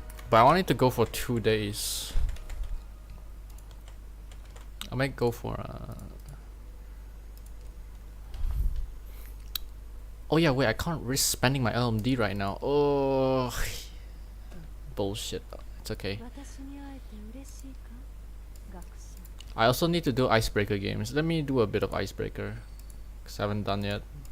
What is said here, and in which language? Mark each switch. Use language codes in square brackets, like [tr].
[en] But I wanted to go for 2 days. I might go for oh yeah, wait, I can't risk spending my LMD right now. Oh, bullshit. It's okay. [ja] 私に会えて嬉しいか学者 [en] I also need to do icebreaker games. Let me do a bit of icebreaker, cause I haven't done yet.